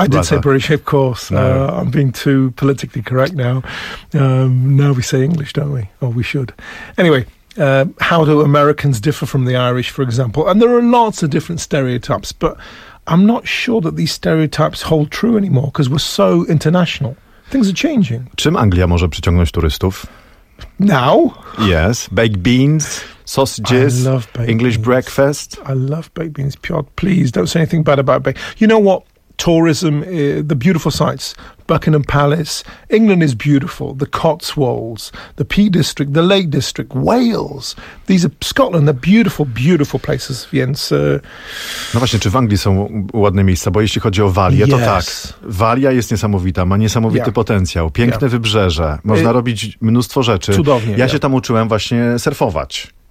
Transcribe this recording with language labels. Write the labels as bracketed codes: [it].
[en] I did say British, of course. No. I'm being too politically correct now. Now we say English, don't we? Or we should. Anyway, how do Americans differ from the Irish, for example? And there are lots of different stereotypes, but I'm not sure that these stereotypes hold true anymore because we're so international. Things are changing. [pl] Czym Anglia może przyciągnąć turystów? [en] Now? Yes. Baked beans, sausages, I love baked English beans. Breakfast. I love baked beans. Piotr, please don't say anything bad about baked. You know what? Tourism, the beautiful sights, Buckingham Palace. England is beautiful. The Cotswolds, the Peak District, the Lake District, Wales. These are Scotland, the beautiful, beautiful places. [pl] Więc, no właśnie, czy w Anglii są ładne miejsca? Bo jeśli chodzi o Walię, [en] yes. [pl] To tak. Walia jest niesamowita, ma niesamowity yeah. potencjał. Piękne yeah. wybrzeże, można robić mnóstwo rzeczy. Cudownie. Ja się tam uczyłem właśnie surfować.